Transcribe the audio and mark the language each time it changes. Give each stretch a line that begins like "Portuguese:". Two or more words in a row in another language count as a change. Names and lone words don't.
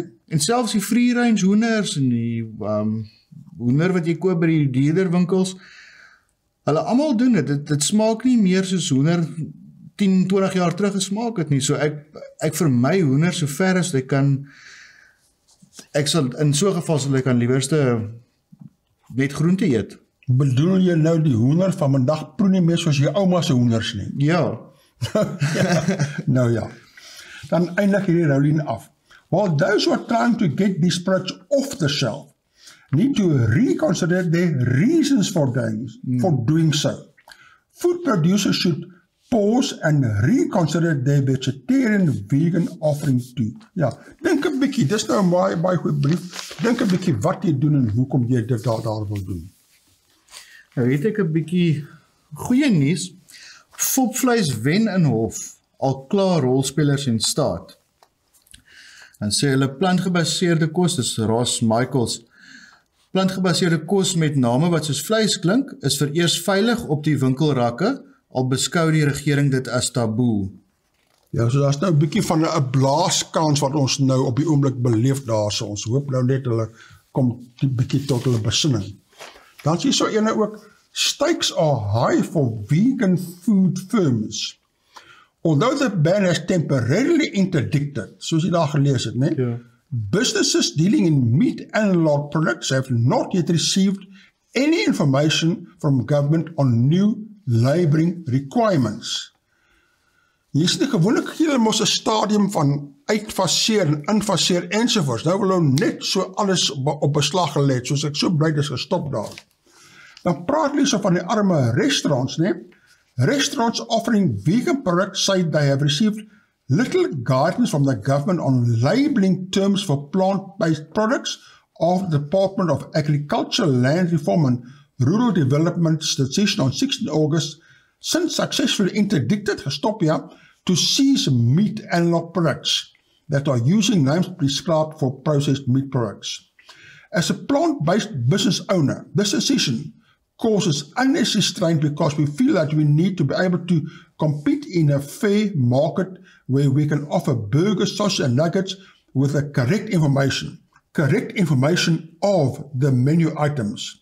Afrikaans: En selfs die
English: free range
Afrikaans: hoenders en die hoender wat jy koop by die dierderwinkels, hulle almal doen dit smaak nie meer soos hoender 10, 20 jaar terug gesmaak het nie, so ek vermy hoender so ver as ek kan, ek sal, in so 'n geval sal ek aan liewerste net groente eet. Bedoel jy nou die hoender van vandag proe nie meer soos jou ouma se hoenders nie? Ja. Nou ja. Dan eindig hierdie rouline af.
English: While those who are trying to get these products off the shelf need to reconsider their reasons for doing so. Food producers should pause and reconsider their vegetarian-vegan offering too.
Afrikaans: Ja, dink 'n bietjie, dis nou 'n baie goeie brief. Dink 'n bietjie wat jy doen en hoekom jy dit daar wil doen. Nou weet ek 'n bietjie goeie nuus. Fopvleis wen in hof, al klaar rolspelers en staat. Dan sê hulle plantgebaseerde kos, dis Ross Michaels. Plantgebaseerde kos met name wat soos vleis klink, is vereers veilig op die winkelrakke, al beskou die regering dit as taboe. Ja, so daar's nou 'n bietjie van 'n blaaskans wat ons nou op die oomblik beleef daar, so ons hoop nou net hulle kom 'n bietjie tot hulle besinning. Dan is hier so ene ook,
English: stakes are high for vegan food firms. Although the ban has temporarily interdicted,
Afrikaans: soos jy daar gelees het, né? Ja.
English: Businesses dealing in meat analog products have not yet received any information from government on new labelling requirements.
Afrikaans: Hier is nie gewoonlik hier mos 'n stadium van uitfaseer en infaseer ensovoorts. Nou wil hulle net so alles op beslag gelê, soos ek so bly dis gestop daar. Dan praat hulle so van die arme restaurants, né?
English: Restaurants offering vegan products say they have received little guidance from the government on labeling terms for plant-based products of the Department of Agriculture, Land Reform and Rural Development's decision on 16 August, since successfully interdicted,
Afrikaans: gestop ja,
English: to seize meat analog products that are using names prescribed for processed meat products. As a plant-based business owner, this decision causes unnecessary strain because we feel that we need to be able to compete in a fair market where we can offer burgers, sausage and nuggets with the correct information of the menu items.